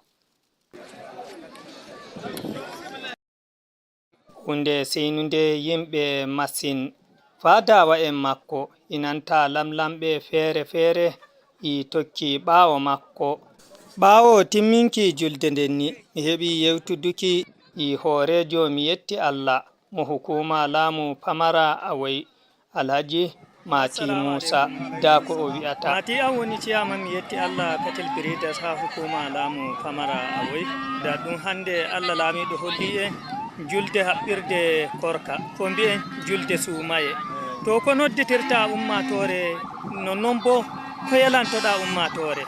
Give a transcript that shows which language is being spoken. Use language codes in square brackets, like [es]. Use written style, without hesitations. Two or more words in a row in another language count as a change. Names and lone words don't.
[ff] hunde seinunde yimɓe masin fadawa en makko inanta lamlamɓe fere fere i tokki ɓawo makko ɓawo timminki julde ndenni mi heɓi yewtuduki i hoorejo mi yetti allah mo hukuma laamu pamara awai alhaji mati musa da ko o wi'ata mati an woni ciyama mi yetti allah petel bridas ha hukuma laamu pamara awai da ɗum hande allah laamiɗo holli en julde haɓɓirde korka ko mbi'en julde sumaye to ko nodditirta ummatore nonnon bo ko yalantoɗa ummatore